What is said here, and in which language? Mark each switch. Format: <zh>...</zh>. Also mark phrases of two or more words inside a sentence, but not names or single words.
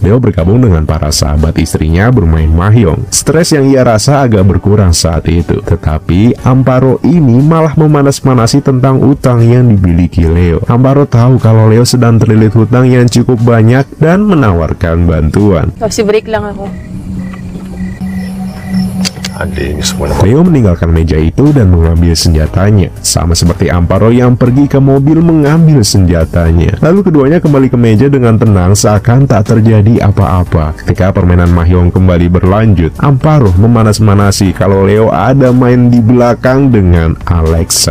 <id>Leo bergabung dengan para sahabat istrinya bermain mahjong. Stres yang ia rasa agak berkurang saat itu. Tetapi Amparo ini malah memanas-manasi tentang utang yang dimiliki Leo. Amparo tahu kalau Leo sedang terlilit hutang yang cukup banyak dan menawarkan bantuan.</id> <tl>Kasi break lang ako.</tl> <id>Leo meninggalkan meja itu dan mengambil senjatanya, sama seperti Amparo yang pergi ke mobil mengambil senjatanya. Lalu keduanya kembali ke meja dengan tenang seakan tak terjadi apa-apa. Ketika permainan mahjong kembali berlanjut, Amparo memanas-manasi kalau Leo ada main di belakang dengan Alexa.</id>